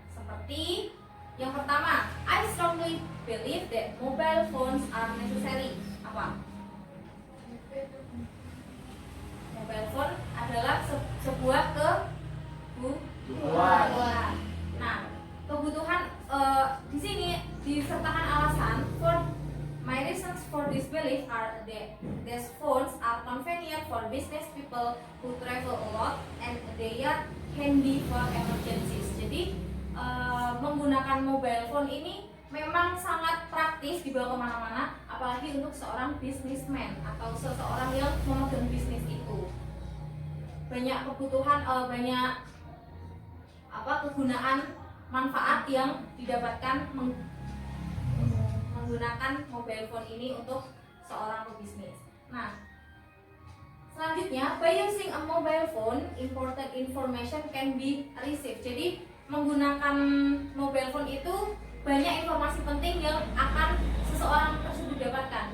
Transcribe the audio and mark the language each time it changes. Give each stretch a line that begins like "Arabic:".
English: Seperti yang pertama, I strongly believe that mobile phones are necessary.
Indonesian: Apa? Mobile phone adalah sebuah kebutuhan. Nah, kebutuhan di sini disertakan alasan.
English: For my reasons for this belief are that these phones are convenient for business people who travel a lot and they are handy for emergencies.
Indonesian: Jadi menggunakan mobile phone ini memang sangat praktis dibawa kemana-mana, apalagi untuk seorang businessman atau seseorang yang memegang bisnis itu. Banyak kebutuhan, banyak kegunaan manfaat yang didapatkan menggunakan mobile phone ini untuk seorang pebisnis. Nah, selanjutnya,
English: by using a mobile phone, important information can be received.
Indonesian: Jadi menggunakan mobile phone itu banyak informasi penting yang akan seseorang tersebut dapatkan.